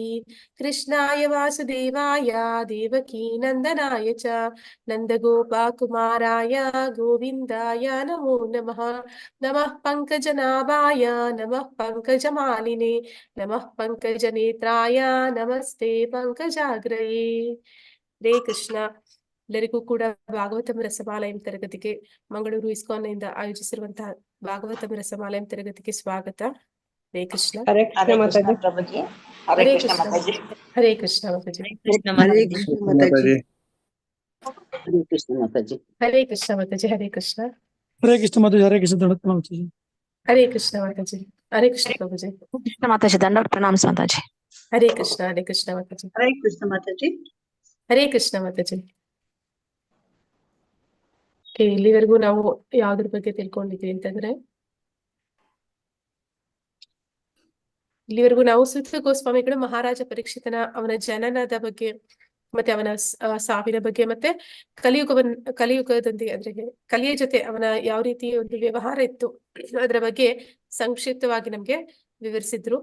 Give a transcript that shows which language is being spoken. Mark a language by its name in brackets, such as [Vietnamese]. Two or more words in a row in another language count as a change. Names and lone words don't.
[Sanskrit] कृष्णाय वासुदेवाय देवकी नन्दनाय च नन्दगोपाकुमाराय गोविन्दाय नमो नमः। नमः पङ्कजनाभाय नमः पङ्कजमालिने नमः पङ्कजनेत्राय नमस्ते ಪಂಕಜಾಗ್ರಯೇ। [Kannada] ಹರೇ ಕೃಷ್ಣ. ಎಲ್ಲರಿಗೂ ಕೂಡ ಭಾಗವತಂ ರಸಮಾಲಯಂ ತರಗತಿಗೆ ಮಂಗಳೂರು ಇಸ್ಕಾನ್ನಿಂದ ಆಯೋಜಿಸಿರುವಂತಹ ಭಾಗವತಂ ರಸಮಾಲಯಂ ತರಗತಿಗೆ ಸ್ವಾಗತ. ಹರೇ ಕೃಷ್ಣ. [Hindi] हरे कृष्ण माता जी। प्रभुजी। हरे [Kannada] ಹರೇ [Hindi] कृष्ण [Kannada] ಕೃಷ್ಣ. [Hindi] माताजी। [Kannada] ಹರೇ ಕೃಷ್ಣ ಮಾತಾಜಿ. [Hindi] हरे कृष्ण माता जी। हरे कृष्ण माताजी। हरे कृष्ण माताजी. हरे कृष्ण. हरे कृष्ण माता जी। हरे कृष्ण दंडवत प्रणाम जी। हरे कृष्ण माताजी. हरे कृष्ण प्रभु जी। कृष्ण माता जी, दंडवत प्रणाम माता जी। हरे कृष्ण माताजी। हरे कृष्ण माताजी। [Kannada] ಹರೇ ಕೃಷ್ಣ ಮಾತಾಜಿ. ಇಲ್ಲಿವರೆಗೂ ನಾವು ಯಾವ್ದ್ರ ಬಗ್ಗೆ ತಿಳ್ಕೊಂಡಿದ್ವಿ ಅಂತಂದ್ರೆ, ಇಲ್ಲಿವರೆಗೂ ನಾವು ಸೂತ ಗೋಸ್ವಾಮಿಗಳು ಮಹಾರಾಜ ಪರೀಕ್ಷಿತನ ಅವನ ಜನನದ ಬಗ್ಗೆ ಮತ್ತೆ ಅವನ ಸಾವಿನ ಬಗ್ಗೆ ಮತ್ತೆ ಕಲಿಯುಗದೊಂದಿಗೆ ಅಂದ್ರೆ ಕಲಿಯ ಜೊತೆ ಅವನ ಯಾವ ರೀತಿ ಒಂದು ವ್ಯವಹಾರ ಇತ್ತು ಅದರ ಬಗ್ಗೆ ಸಂಕ್ಷಿಪ್ತವಾಗಿ ನಮ್ಗೆ ವಿವರಿಸಿದ್ರು.